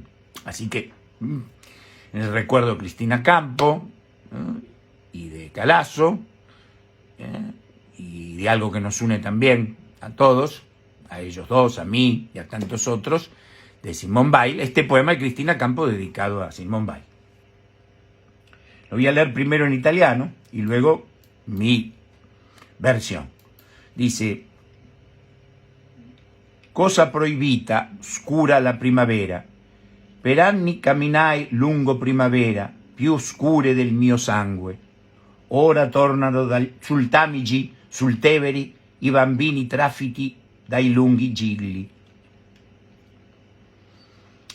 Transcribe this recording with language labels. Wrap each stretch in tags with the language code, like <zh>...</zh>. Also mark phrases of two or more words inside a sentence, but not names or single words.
<es>Así que, en el recuerdo de Cristina Campo y de Calasso, y de algo que nos une también a todos, a ellos dos, a mí y a tantos otros, de Simone Weil, este poema de Cristina Campo dedicado a Simone Weil. Lo voy a leer primero en italiano y luego mi versión. Dice:</es> <it>cosa proibita, scura la primavera, per anni camminai lungo primavera, più scure del mio sangue. Ora tornano sul Tamigi, sul Teveri, i bambini trafiti dai lunghi gigli.</it>